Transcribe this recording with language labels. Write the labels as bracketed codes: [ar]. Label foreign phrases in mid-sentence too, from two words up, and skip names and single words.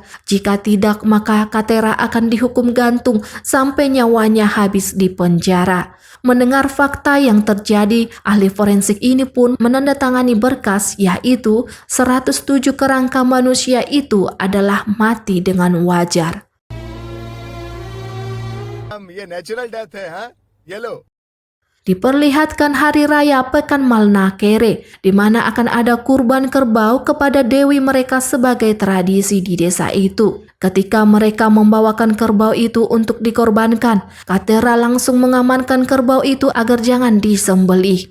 [id] Jika tidak, maka Katera akan dihukum gantung sampai nyawanya habis di penjara. Mendengar fakta yang terjadi, ahli forensik ini pun menandatangani berkas, yaitu 107 kerangka manusia itu adalah mati dengan wajar. [hi] ये [en] natural death [hi] है, हाँ? ये लो। [id] Diperlihatkan hari raya Pekan Malnakere, di mana akan ada kurban kerbau kepada dewi mereka sebagai tradisi di desa itu. Ketika mereka membawakan kerbau itu untuk dikorbankan, Katera langsung mengamankan kerbau itu agar jangan disembelih.